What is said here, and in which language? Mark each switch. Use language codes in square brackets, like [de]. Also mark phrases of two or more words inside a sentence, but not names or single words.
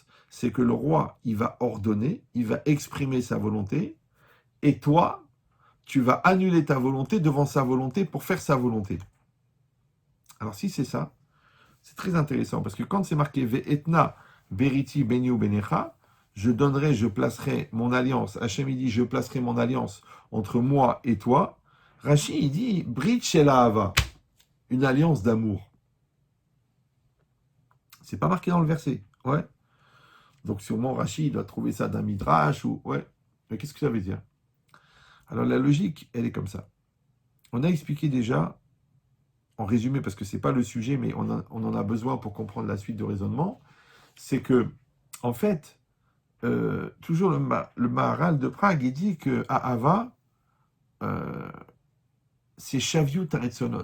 [fr] C'est que le roi, il va ordonner, il va exprimer sa volonté, et toi, tu vas annuler ta volonté devant sa volonté pour faire sa volonté. Alors si c'est ça, c'est très intéressant, parce que quand c'est marqué [he] ואתנה בריתי ביני ובינך, [fr] je donnerai, je placerai mon alliance, Hachem il dit, je placerai mon alliance entre moi et toi, Rashi il dit, [he] ברית של אהבה, [fr] une alliance d'amour. C'est pas marqué dans le verset. Ouais. Donc sûrement Rachid doit trouver ça d'un midrash ou ouais. Mais qu'est-ce que ça veut dire? Alors la logique, elle est comme ça. On a expliqué déjà, en résumé, parce que c'est pas le sujet, mais on en a besoin pour comprendre la suite de raisonnement, c'est que, en fait, toujours le Maharal de Prague, il dit que à Ava, euh, c'est [he] השוואת הרצונות.